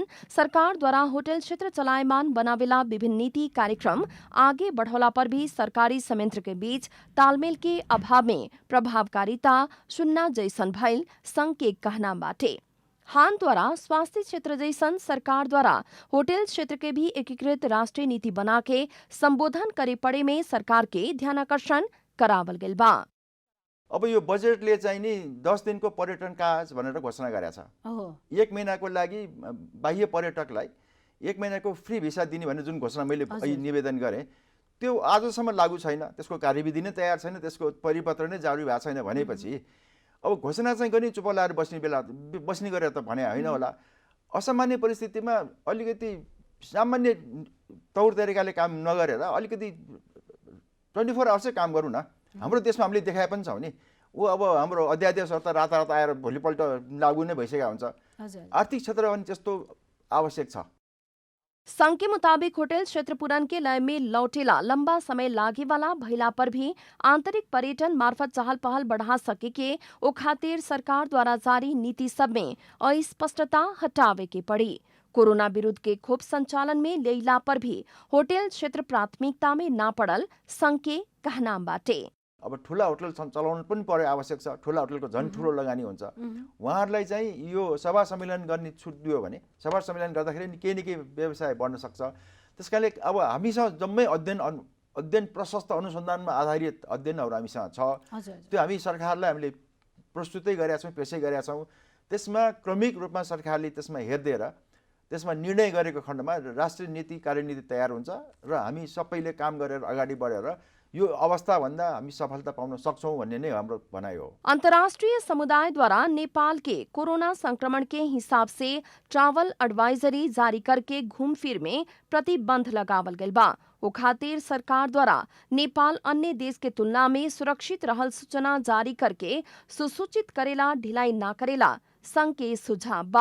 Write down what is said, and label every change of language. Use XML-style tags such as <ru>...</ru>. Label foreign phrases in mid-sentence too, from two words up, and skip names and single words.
<bho>सरकार द्वारा होटल क्षेत्र चलायमान बनावेला विभिन्न नीति कार्यक्रम आगे बढ़ौला पर भी सरकारी संयंत्र के बीच तालमेल के अभाव में प्रभावकारिता सुन्ना जैसन भइल संघ के कहना बाटे। हान द्वारा स्वास्थ्य क्षेत्र जैसन सरकार द्वारा होटल क्षेत्र के भी एकीकृत राष्ट्रीय नीति बना के संबोधन करे पड़े में सरकार के ध्यानाकर्षण करावल गेल बा।</bho> <ne>अब यो बजेटले चाहिँ नि 10 दिनको पर्यटन काज भनेर घोषणा गरेको छ। 1 महिनाको लागि बाह्य पर्यटकलाई 1 महिनाको</ne> <en>free visa</en> <ne>दिने भन्ने जुन घोषणा मैले निवेदन गरेँ त्यो आजसम्म लागू छैन, त्यसको कार्यविधि नै तयार छैन, त्यसको परिपत्र नै जारी भएको छैन भनेपछि अब घोषणा चाहिँ गर्ने चुप लाएर बस्ने गरेर त भने होइन होला। असामान्य परिस्थितिमा अलिकति सामान्य तौर तरिकाले काम नगरेर अलिकति 24 आवर्सै काम गरौँ न। हाम्रो देशमा हामीले देखाए पनि छौँ नि, ऊ अब हाम्रो अध्यादेशहरू त रातारात आएर भोलिपल्ट लागू नै भइसकेका हुन्छ। आर्थिक क्षेत्र पनि त्यस्तो आवश्यक छ।</ne> <bho>संघ के मुताबिक होटल क्षेत्र पुरान के लय में लौटेला लंबा समय लागे वाला भइला पर भी आंतरिक पर्यटन मार्फत चहल पहल बढ़ा सके के ओ खातिर सरकार द्वारा जारी नीति सब में अस्पष्टता हटावे के पड़ी। कोरोना विरुद्ध के खोप संचालन में लेला पर भी होटल क्षेत्र प्राथमिकता में ना पड़ल संघ के कहना बाटे।</bho> <ne>अब ठुला होटल चलाउनु पनि पर्यो, आवश्यक छ। ठुला होटलको झन् ठुलो लगानी हुन्छ। उहाँहरूलाई चाहिँ यो सभा सम्मेलन गर्ने छुट दियो भने सभा सम्मेलन गर्दाखेरि केही न केही व्यवसाय बढ्न सक्छ। त्यसकारणले अब हामीसँग जम्मै अध्ययन प्रशस्त अनुसन्धानमा आधारित अध्ययनहरू हामीसँग छ। त्यो हामी सरकारलाई हामीले प्रस्तुतै गरेका छौँ, पेशै गरेका छौँ। त्यसमा क्रमिक रूपमा सरकारले त्यसमा हेरिदिएर त्यसमा निर्णय गरेको खण्डमा राष्ट्रिय नीति कार्यनीति तयार हुन्छ र हामी सबैले काम गरेर अगाडि बढेर यो अवस्था भन्दा हामी सफलता पाउन सक्छौं भन्ने नै हाम्रो भनाइ हो।</ne> <bho>अंतर्राष्ट्रीय समुदाय द्वारा नेपाल के कोरोना संक्रमण के हिसाब से</bho> <en>travel advisory</en> <bho>जारी करके घूमफिर में प्रतिबंध लगावल गइल बा। ओ खातिर सरकार द्वारा नेपाल अन्य देश के तुलना में सुरक्षित रहल सूचना जारी करके सुसूचित करेला ढिलाई ना करेला संघ के सुझाव बा।</bho>